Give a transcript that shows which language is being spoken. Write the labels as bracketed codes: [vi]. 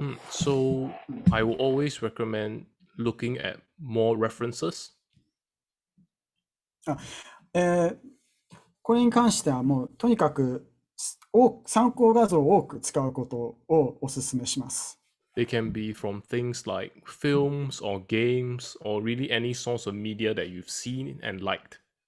[en] So I will always recommend looking at more references. [ja] これに関してはもうとにかく参考画像を多く使うことをお勧めします。 [en] They can be from things like films or games or really any source of media that you've seen and liked.